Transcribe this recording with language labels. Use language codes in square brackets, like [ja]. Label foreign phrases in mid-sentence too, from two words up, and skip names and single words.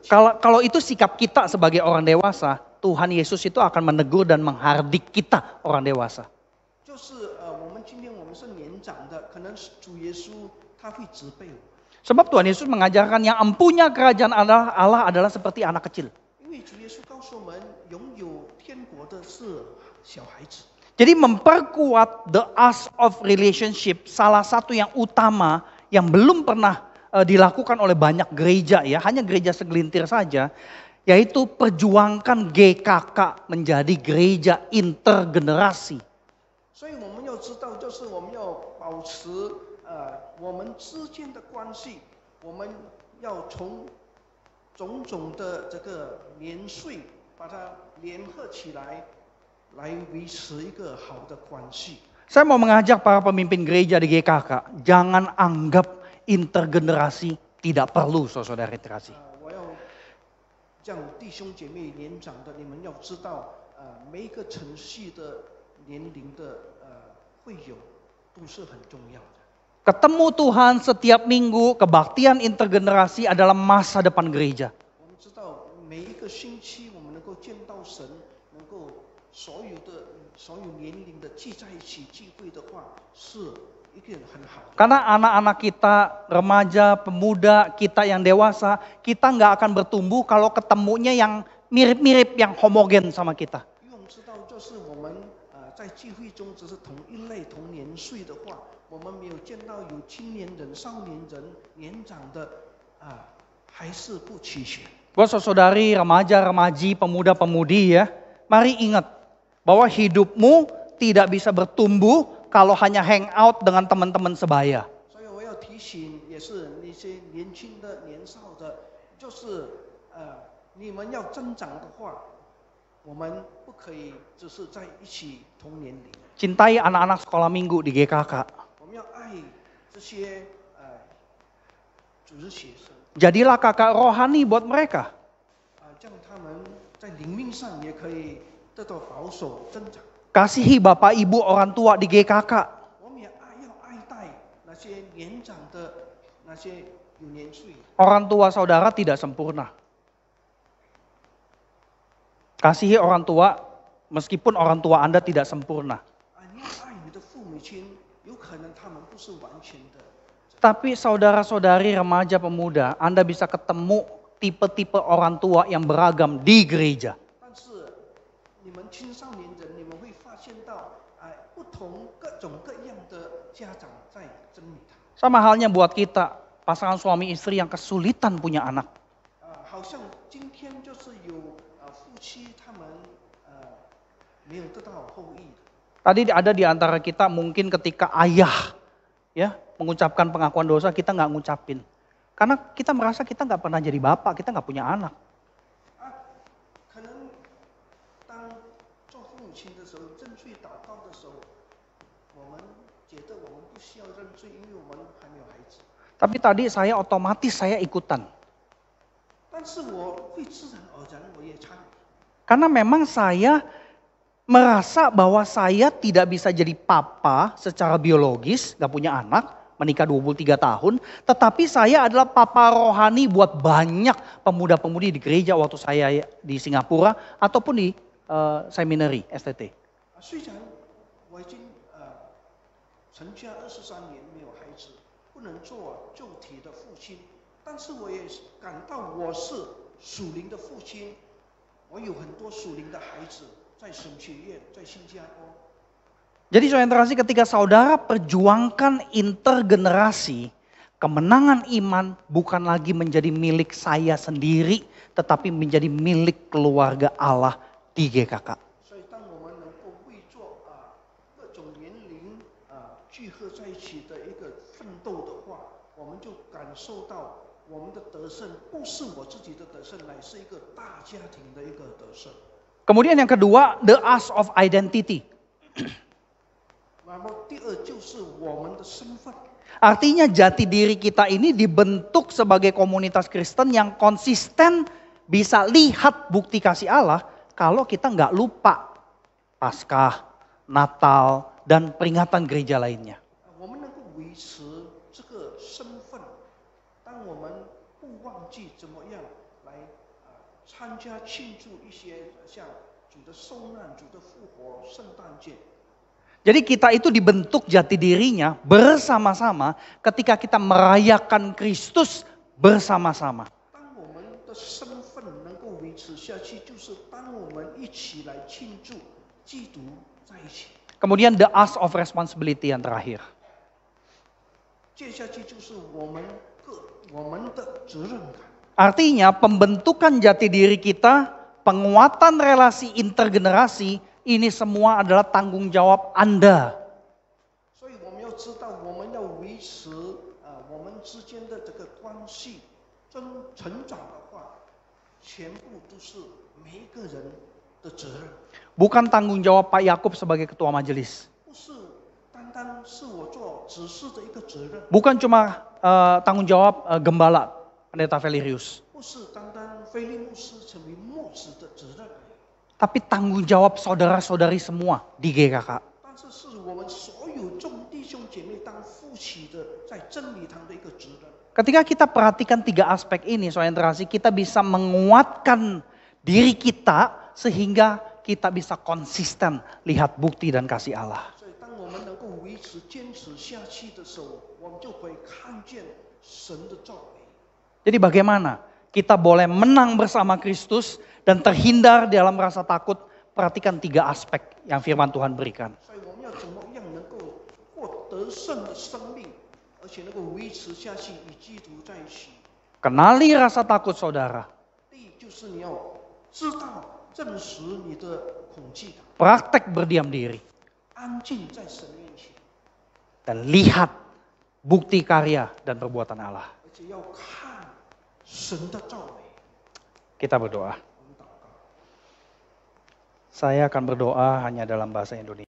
[id] Kalau itu sikap kita sebagai orang dewasa, Tuhan Yesus itu akan menegur dan menghardik kita orang dewasa. [zh] 就是我们今天我们是年长的，可能是主耶稣他会责备我。 [id] Sebab Tuhan Yesus mengajarkan yang empunya kerajaan Allah adalah seperti anak kecil. [zh] 因为主耶稣告诉我们，拥有天国的是小孩子。 [id] Jadi memperkuat [en] the art of relationship [id] salah satu yang utama yang belum pernah dilakukan oleh banyak gereja ya, hanya gereja segelintir saja, yaitu perjuangkan GKK menjadi gereja intergenerasi. [zh] 所以我们要知道，就是我们要保持我们之间的关系，我们要从种种的这个年岁把它联合起来，来维持一个好的关系。 [id] Saya mau mengajak para pemimpin gereja di GKK, jangan anggap intergenerasi tidak perlu saudara interaksi. [zh] 我要让弟兄姐妹年长的，你们要知道，每一个程序的年龄的会友都是很重要的。 [id] Ketemu Tuhan setiap minggu, kebaktian intergenerasi adalah masa depan gereja. [zh] 我们知道每一个星期我们能够见到神，能够所有年龄的聚在一起聚会的话，是一个很好的。 [id] Karena anak-anak kita, remaja, pemuda, kita yang dewasa, kita nggak akan bertumbuh kalau ketemunya yang mirip-mirip, yang homogen sama kita. [zh] 因为我们知道，就是我们在聚会中只是同一类、同年岁的话，我们没有见到有青年人、少年人、年长的还是不齐全。 [id] Buat saudari, remaja, remaji, pemuda-pemudi ya, mari ingat bahwa hidupmu tidak bisa bertumbuh kalau hanya [en] hang out [id] dengan teman-teman sebaya. [zh] 所以我要提醒，也是那些年轻的、年少的，就是你们要增长的话，我们不可以只是在一起同年龄。 [id] Cintai anak-anak sekolah minggu di GKK. [zh] 我们要爱这些主日学生， [id] Jadilah kakak rohani buat mereka. [zh] 这样他们在灵命上也可以得到保守增长。 [id] Kasihi bapak ibu orang tua di GKK. [zh] 我们也要爱戴那些年长的那些有年岁。 [id] Orang tua saudara tidak sempurna. Kasihi orang tua meskipun orang tua Anda tidak sempurna. [zh] 你要爱你的父母亲，有可能他们不是完全的。 [id] Tapi saudara-saudari remaja pemuda, Anda bisa ketemu tipe-tipe orang tua yang beragam di gereja. [zh] 但是你们青少年人，你们会发现到不同各种各样的家长在真理堂。 [id] Sama halnya buat kita, pasangan suami istri yang kesulitan punya anak. [zh] 好像今天就是有夫妻他们没有得到后裔的。 [id] Tadi ada di antara kita mungkin ketika ayah ya, mengucapkan pengakuan dosa, kita nggak ngucapin. Karena kita merasa kita nggak pernah jadi bapak, kita nggak punya anak. [zh] 可能当做父母亲的时候，认罪祷告的时候，我们觉得我们不需要认罪，因为我们还没有孩子。 [id] Tapi tadi saya otomatis saya ikutan. [zh] 但是我会自然而然我也参与。 [id] Karena memang saya merasa bahwa saya tidak bisa jadi papa secara biologis, gak punya anak, menikah 23 tahun. Tetapi saya adalah papa rohani buat banyak pemuda-pemudi di gereja waktu saya di Singapura ataupun di seminari STT. [zh] 虽然我已经成家23年没有孩子，不能做旧体的父亲，但是我也感到我是属灵的父亲。我有很多属灵的孩子在神学院，在新加坡。 [id] Jadi saudara terkasih, ketika saudara perjuangkan intergenerasi, kemenangan iman bukan lagi menjadi milik saya sendiri, tetapi menjadi milik keluarga Allah di GKK. [zh] 所以，当我们能够为做各种年龄聚合在一起的一个奋斗的话，我们就感受到我们的得胜不是我自己的得胜，乃是一个大家庭的一个得胜。 [id] Kemudian yang kedua, [en] the us of identity. [zh] 那么第二就是我们的身份。 [id] Artinya jati diri kita ini dibentuk sebagai komunitas Kristen yang konsisten bisa lihat bukti kasih Allah kalau kita nggak lupa Paskah, Natal, dan peringatan gereja lainnya. [zh] 我们能够维持这个身份，当我们不忘记怎么样来参加庆祝一些像主的受难、主的复活、圣诞节。 [id] Jadi kita itu dibentuk jati dirinya bersama-sama ketika kita merayakan Kristus bersama-sama. [zh] 当我们的身份能够维持下去，就是当我们一起来庆祝基督在一起。 [id] Kemudian [en] the us of responsibility [id] yang terakhir. [zh] 接下去就是我们的责任感。 [id] Artinya pembentukan jati diri kita, penguatan relasi intergenerasi, ini semua adalah tanggung jawab Anda. [zh] 所以我们要知道，我们要维持我们之间的这个关系成长的话，全部都是每一个人的责任， [id] Bukan tanggung jawab Pak Yakub sebagai ketua majelis. [zh] 不是单单是我做指示的一个责任， [id] Bukan cuma tanggung jawab gembala Pendeta Valerius. [zh] 不是单单菲利牧师成为牧师的责任， [id] Tapi tanggung jawab saudara-saudari semua di GKK. [zh] 但是是我们所有众弟兄姐妹当负起的在真理堂的一个责任。 [id] Ketika kita perhatikan tiga aspek ini, saudara terkasih, kita bisa menguatkan diri kita sehingga kita bisa konsisten lihat bukti dan kasih Allah. [zh] 所以，当我们能够维持、坚持下去的时候，我们就会看见神的作为。 [id] Jadi bagaimana kita boleh menang bersama Kristus dan terhindar dalam rasa takut? Perhatikan tiga aspek yang firman Tuhan berikan. [zh] 所以，我们要怎么样能够获得胜的生命，而且能够维持下去，与基督在一起？ [id] Kenali rasa takut saudara. [zh] 第一，就是你要知道、认识你的恐惧感， [id] Praktek berdiam diri. [zh] 安静在神面前， [id] Dan lihat bukti karya dan perbuatan Allah. [zh] 而且要看神的作为。 [id] Kita berdoa. [zh] 我们祷告。 [id] Saya akan berdoa hanya dalam bahasa Indonesia.